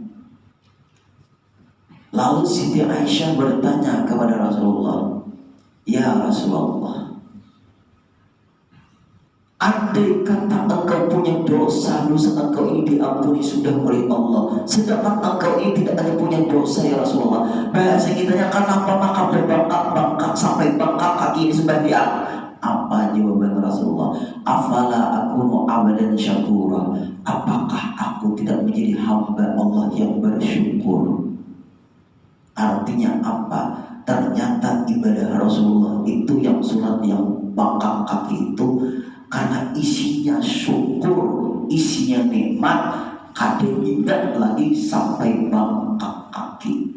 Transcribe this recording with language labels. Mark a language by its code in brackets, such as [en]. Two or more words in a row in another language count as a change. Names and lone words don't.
[id] Lalu Siti Aisyah bertanya kepada Rasulullah, "Ya Rasulullah, andai kata engkau punya dosa engkau ini diampuni sudah oleh Allah, sedangkan engkau ini tidak ada punya dosa ya Rasulullah. [bjn] Bahasa kitanya kenapa maka berbangkak-bangkak sampai bangkak kaki ini sembahyang?" [id] Apa jawaban Rasulullah? [ar] "أفلا أكون عبدا شكورا." [id] Apakah aku tidak menjadi hamba Allah yang bersyukur? Artinya apa? Ternyata ibadah Rasulullah itu yang sunat, yang [bjn] bangkak kaki [id] itu, karena isinya syukur, isinya nikmat, kadang ingat lagi sampai [bjn] bangkak kaki.